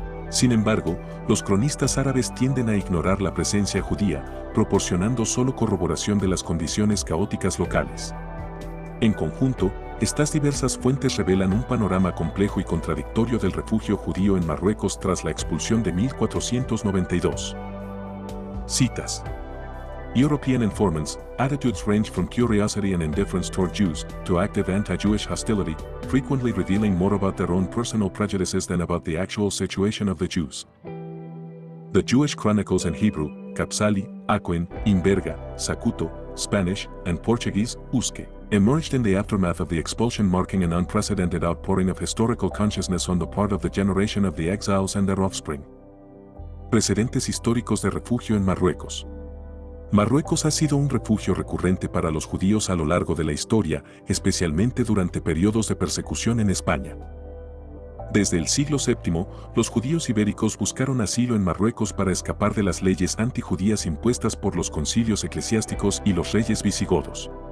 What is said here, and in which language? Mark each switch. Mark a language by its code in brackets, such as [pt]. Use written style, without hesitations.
[es] Sin embargo, los cronistas árabes tienden a ignorar la presencia judía, proporcionando solo corroboración de las condiciones caóticas locales. En conjunto, estas diversas fuentes revelan un panorama complejo y contradictorio del refugio judío en Marruecos tras la expulsión de 1492. Citas. [en] European informants' attitudes range from curiosity and indifference toward Jews to active anti-Jewish hostility, frequently revealing more about their own personal prejudices than about the actual situation of the Jews. The Jewish Chronicles in Hebrew, Kapsali, Aquin, Imberga, Sacuto, Spanish, and Portuguese, Usque, emerged in the aftermath of the expulsion, marking an unprecedented outpouring of historical consciousness on the part of the generation of the exiles and their offspring. [es] Precedentes históricos de refugio en Marruecos. Marruecos ha sido un refugio recurrente para los judíos a lo largo de la historia, especialmente durante periodos de persecución en España. Desde el siglo VII, los judíos ibéricos buscaron asilo en Marruecos para escapar de las leyes antijudías impuestas por los concilios eclesiásticos y los reyes visigodos.